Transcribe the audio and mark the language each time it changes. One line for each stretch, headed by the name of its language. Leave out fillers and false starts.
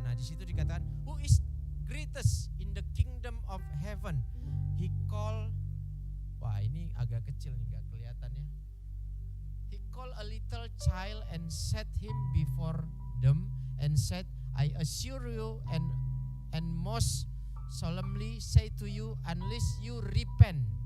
Indonesian: Nah, di situ dikatakan
English: who is greatest in the kingdom of heaven. He called
Indonesian: Wah, ini agak kecil nih, nggak kelihatan ya.
English: He called a little child and set him before them and said, I assure you and most solemnly say to you, unless you repent.